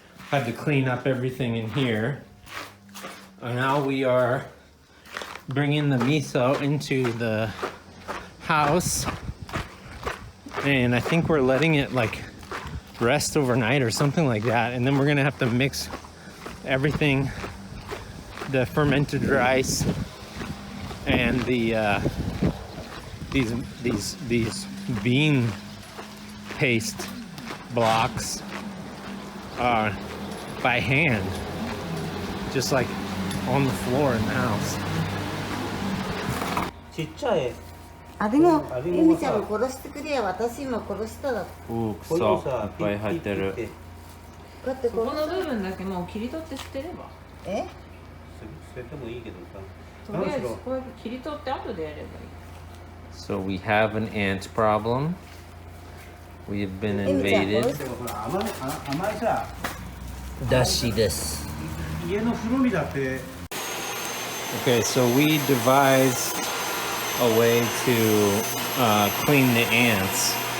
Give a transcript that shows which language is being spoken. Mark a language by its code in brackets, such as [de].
[en] Had to clean up everything in here. And now we are bringing the miso into the house, and I think we're letting it like rest overnight or something like that, and then we're gonna have to mix everything, the fermented rice and the these bean paste blocks by hand, just like on the floor in the house. [ja] ちっちゃい。あれもエミちゃんも殺してくれや、私今殺しただ。おお、くそ、いっぱい入ってる。こうやってこの部分だけもう切り取って捨てれば。え？捨ててもいいけどさ。とりあえずこうやって切り取って後でやればいい。 [en] So we have an ant problem. We have been invaded. [ja] 甘いさ。だしです。家の風呂にだって。 [en] Okay, so we devised a way to clean the ants.